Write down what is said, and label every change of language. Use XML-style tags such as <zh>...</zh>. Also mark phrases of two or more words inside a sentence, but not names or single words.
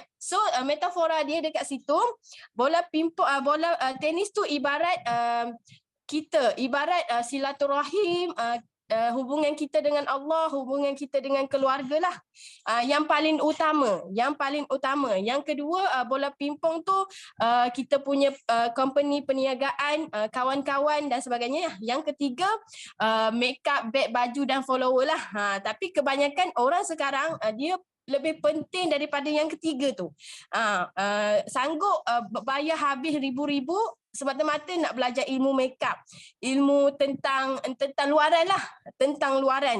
<ms>So metafora dia dekat situ, bola pingpong, bola tenis tu ibarat ibarat silaturahim, hubungan kita dengan Allah, hubungan kita dengan keluarga lah, yang paling utama. Yang kedua, bola pingpong tu kita punya company perniagaan, kawan-kawan dan sebagainya. Yang ketiga, make up, beg, baju dan follower lah. Tapi kebanyakan orang sekarang dia lebih penting daripada yang ketiga tu. Sanggup bayar habis ribu-ribu semata-mata nak belajar ilmu makeup, ilmu tentang luaran lah, tentang luaran.</ms>